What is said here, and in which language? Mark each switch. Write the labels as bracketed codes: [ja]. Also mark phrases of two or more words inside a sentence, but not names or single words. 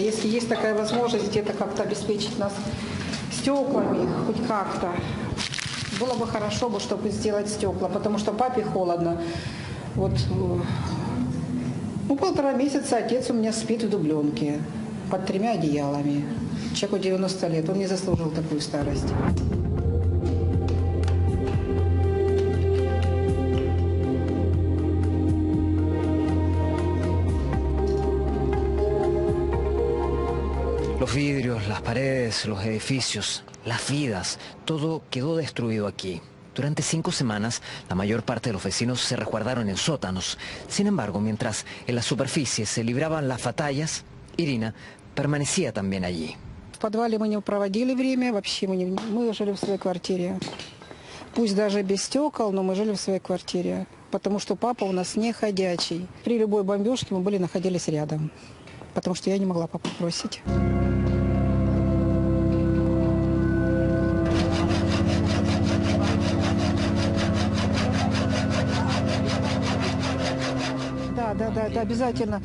[ru] Если есть такая возможность где-то как-то обеспечить нас стеклами, хоть как-то, было бы хорошо, чтобы сделать стекла, потому что папе холодно. Вот, ну, 1,5 месяца отец у меня спит в дубленке под 3 одеялами. Человеку 90 лет, он не заслужил такую старость. [es] Los vidrios, las paredes, los edificios, las vidas, todo quedó destruido aquí. Durante 5 semanas, la mayor parte de los vecinos se resguardaron en sótanos. Sin embargo, mientras en la superficie se libraban las batallas, Irina permanecía también allí. [ru] В подвале мы не проводили время, вообще мы жили в своей квартире. Пусть даже без стекол, но мы жили в своей квартире, потому что папа у нас не ходячий. При любой бомбежке мы находились рядом, потому что я не могла папу бросить. Да, обязательно.